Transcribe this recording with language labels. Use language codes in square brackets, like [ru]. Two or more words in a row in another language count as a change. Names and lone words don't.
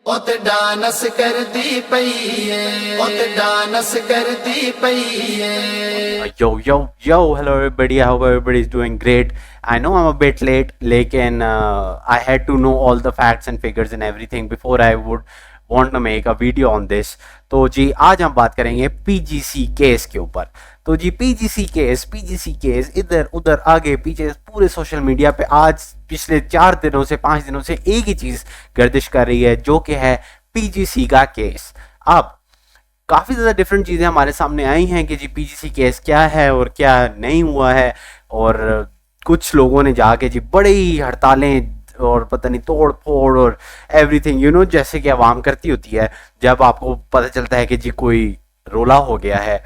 [pa] اُت ڈانس کردی پئی ہے، اُت ڈانس کردی پئی ہے. [en] Yo, hello everybody. I hope everybody is doing great. I know I'm a bit late, लेकिन I had to know all the facts and figures and everything before I would want to make a video on this. [ur] تو جی آج ہم بات کریں گے پی جی سی کیس کے اوپر. تو جی پی جی سی کیس اِدھر اُدھر آگے پیچھے پورے [en] social media [ur] پہ آج پچھلے 4 دنوں سے 5 دنوں سے ایک ہی چیز گردش کر رہی ہے، جو کہ ہے پی جی سی کا کیس. اب کافی زیادہ ڈفرنٹ چیزیں ہمارے سامنے آئی ہیں کہ جی پی جی سی کیس کیا ہے اور کیا نہیں ہوا ہے، اور کچھ لوگوں نے جا کے جی بڑی ہڑتالیں اور پتا نہیں توڑ پھوڑ اور ایوری تھنگ جیسے کہ عوام کرتی ہوتی ہے جب آپ کو پتا چلتا ہے کہ جی کوئی رولا ہو گیا ہے.